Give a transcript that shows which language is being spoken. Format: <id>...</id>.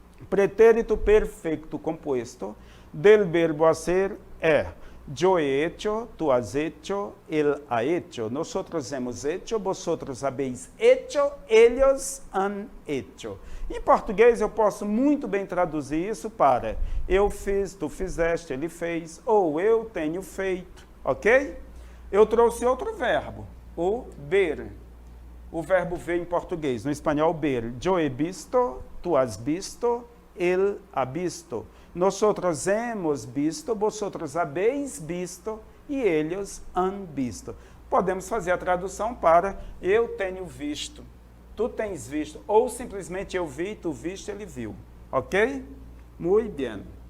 <es>Pretérito perfecto compuesto del verbo hacer é yo he hecho, tú has hecho, él ha hecho. Nosotros hemos hecho, vosotros habéis hecho, ellos han hecho.</es> <pt>Em português eu posso muito bem traduzir isso para eu fiz, tu fizeste, ele fez, ou eu tenho feito, ok? Eu trouxe outro verbo, o ver. O verbo ver em português, no espanhol ver.</pt> <es>Yo he visto, tú has visto, él ha visto. Nosotros hemos visto, vosotros habéis visto e ellos han visto.</es> <pt>Podemos fazer a tradução para eu tenho visto, tu tens visto, ou simplesmente eu vi, tu viste, ele viu. Ok? Muito bem.</pt>